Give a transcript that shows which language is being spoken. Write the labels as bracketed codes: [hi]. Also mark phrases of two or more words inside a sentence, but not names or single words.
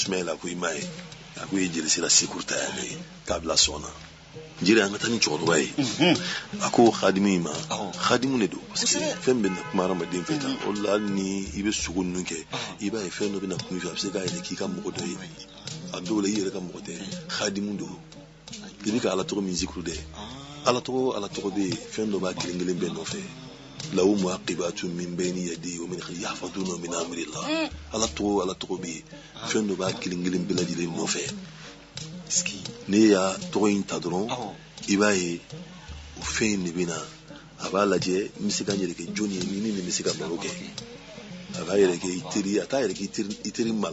[bm] Ismaïla ko i m'a ye a ko i ye jelisira secours ta yan ne k'a bila sɔn na jiri an ka taa ni cɛkɔrɔba ye a ko khadimu ma khadimu de don [fr] parce que [bm] fɛn bɛ na kuma hadamaden fɛ tan o la hali ni i bɛ sogo ninnu kɛ i b'a ye fɛn dɔ bɛ na kun i fɛ a bɛ se k'a yɛrɛ k'i ka mɔgɔ dɔ ye a dɔw la i yɛrɛ ka mɔgɔ tɛ khadimu don i bɛ ka ala tɔgɔ min zikuru dɛ ala tɔgɔ bɛ yen fɛn dɔ b'a kelen kelen bɛɛ nɔfɛ [ar] له معقبات من بين يديه ومن خلفه يحفظونه من أمر الله [bm] ala tɔgɔ bɛ yen fɛn dɔ b'a kelen kelen bɛɛ lajɛlen nɔfɛ ne y'a tɔgɔ in ta dɔrɔn i b'a ye o fɛn in de bɛ na a b'a lajɛ n bɛ se ka n yɛrɛ kɛ jɔnni ye ni nin bɛ se ka baro kɛ a b'a yɛrɛ kɛ i teri a t'a yɛrɛ kɛ i teri malangolo